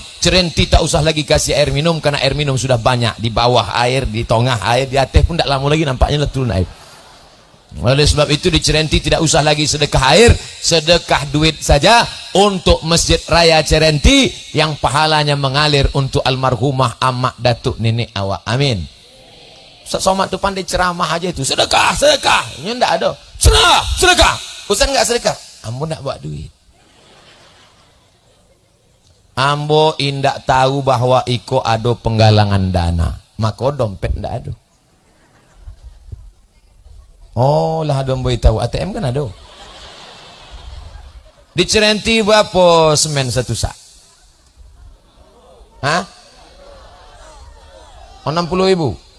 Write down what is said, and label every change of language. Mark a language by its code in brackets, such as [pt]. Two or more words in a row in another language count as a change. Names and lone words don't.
[id] Cirenti tak usah lagi kasih air minum karena air minum sudah banyak. Di bawah air, di tengah air, di atas pun tak lama lagi nampaknya turun air. Oleh sebab itu di Cirenti tidak usah lagi sedekah air, sedekah duit saja untuk Masjid Raya Cirenti yang pahalanya mengalir untuk almarhumah amak datuk nenek awak. Amin. Ustaz Somad tu pandai ceramah aja itu, sedekah, sedekah. Ini enggak ada. Sedekah, sedekah. Ustaz enggak sedekah. Ambo nak buat duit. Ambo indak tahu bahwa iko ada penggalangan dana, maka dompet ndak ada. Oh lah ada ambo tahu, ATM kan ada. Di Cirenti berapa semen satu sak? Hah? 60.000?